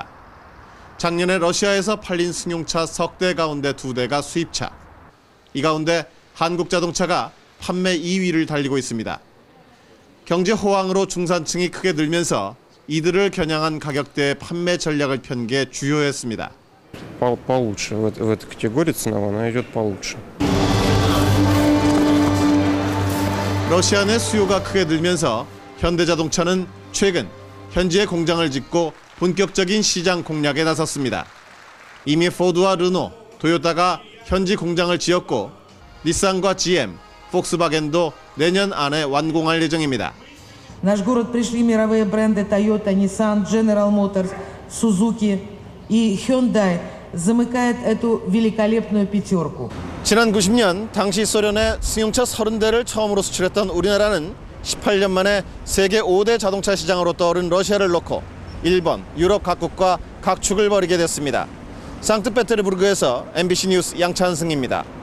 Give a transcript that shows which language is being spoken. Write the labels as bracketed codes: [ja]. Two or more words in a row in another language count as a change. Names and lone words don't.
[ko] 작년에 러시아에서 팔린 승용차 석 대 가운데 2대가 수입차. 이 가운데 한국자동차가 판매 2위를 달리고 있습니다. 경제 호황으로 중산층이 크게 늘면서 이들을 겨냥한 가격대의 판매 전략을 편 게 주요했습니다. [ru] Получше. В этой категории ценовая она идет получше. [ko] 러시아 내 수요가 크게 늘면서 현대자동차는 최근 현지에 공장을 짓고 본격적인 시장 공략에 나섰습니다. 이미 포드와 르노, 토요타가 현지 공장을 지었고 닛산과 GM, 폭스바겐도 내년 안에 완공할 예정입니다. [ru] Наш город пришли мировые бренды Toyota, Nissan, General Motors, Suzuki и Hyundai. замыкает эту великолепную пятерку. [ko] 지난 90년 당시 소련에 승용차 30대를 처음으로 수출했던 우리나라는 18년 만에 세계 5대 자동차 시장으로 떠오른 러시아를 놓고 일본, 유럽 각국과 각축을 벌이게 됐습니다. 상트페테르부르크에서 MBC 뉴스 양찬승입니다.